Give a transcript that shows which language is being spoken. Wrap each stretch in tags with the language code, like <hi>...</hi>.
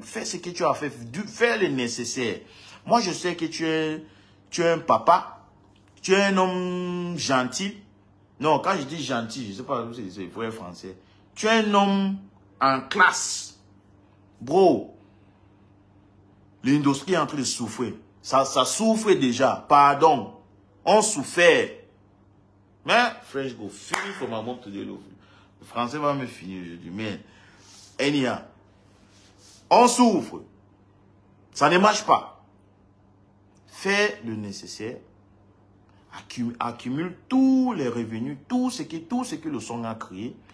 <fr>Fais ce que tu as fait, fais le nécessaire. Moi, je sais que tu es un papa, tu es un homme gentil. Non, quand je dis gentil, je ne sais pas si c'est vrai français. Tu es un homme en classe. Bro, l'industrie est en train de souffrir. Ça souffre déjà. Pardon. On souffert.</fr> <pcm>Mais, French go finish for my mom today.</pcm> <fr>Le français va me finir aujourd'hui. Mais, anyhow, on souffre. Ça ne marche pas. Fais le nécessaire. Accumule tous les revenus, tout ce que le son a créé.</fr>